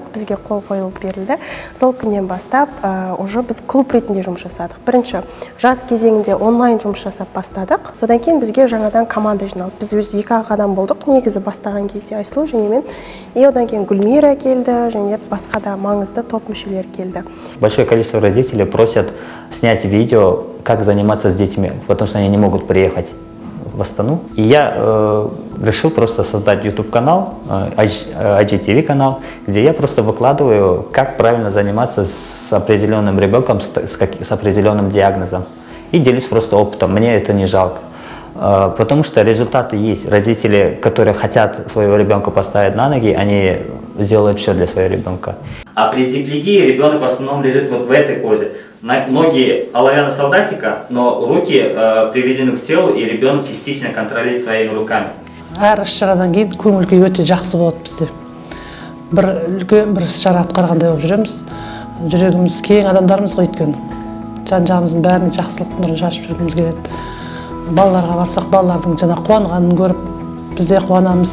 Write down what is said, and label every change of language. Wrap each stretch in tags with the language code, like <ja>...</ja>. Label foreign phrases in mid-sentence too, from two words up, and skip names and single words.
<kk>Бізге қол қойылып берілді. Сол күннен бастап уже біз клуб ретінде жұмыс жасадық. Бірінші жаз кезеңінде онлайн жұмыс жасап бастадық. Одан кейін бізге жаңадан команда жиналды. Біз өз 2 адам болдық. Негізі бастаған кезде Айсұлу және мен. Одан кейін Гүлмира келді, және басқа да маңызды топ мүшелері келді.</kk> <ru>Большое количество родителей просят снять видео, как заниматься с детьми, потому что они не могут приехать в Астану. И я решил просто создать YouTube-канал, IGTV канал, где я просто выкладываю, как правильно заниматься с определенным ребенком, с определенным диагнозом. И делюсь просто опытом, мне это не жалко. Потому что результаты есть. Родители, которые хотят своего ребенка поставить на ноги, они сделают все для своего ребенка. А при зиглиге ребенок в основном лежит вот в этой позе. Ноги оловянного солдатика, но руки приведены к телу, и ребенок частично контролирует своими руками.</ru> <kk>Әр іс-шарадан кейін көңіл-күй өте жақсы болады бізде. Бір үлкен бір іс-шара атқарғандай болып жүреміз. Жүрегіміз кең адамдармыз ғой өйткені. Жан-жағымыздың бәріне жақсылық нұрын шашып жүргіміз келеді. Балаларға барсақ, балалардың жаңа қуанғанын көріп, біз де қуанамыз.</kk>